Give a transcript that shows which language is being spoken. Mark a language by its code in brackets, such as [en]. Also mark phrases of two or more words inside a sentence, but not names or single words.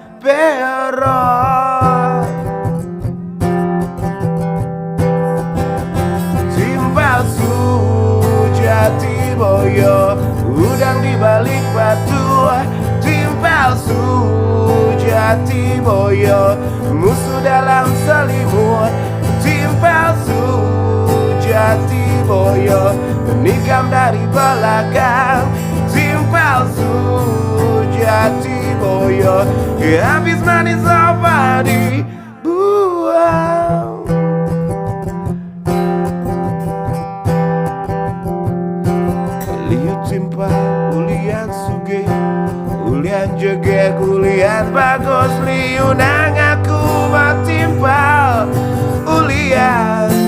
[ban] peron timpal sujati boyo [id] udang di balik batu [ban] timpal sujati boyo [id] musuh dalam selimut [ban] timpal sujati boyo [id] nikam dari belakang [ban] timpal sujati boyo [id] habis manis apa dibuang [ban] liu timpal ulian suge ulian jegek ulian bagus liu nang aku timpal ulian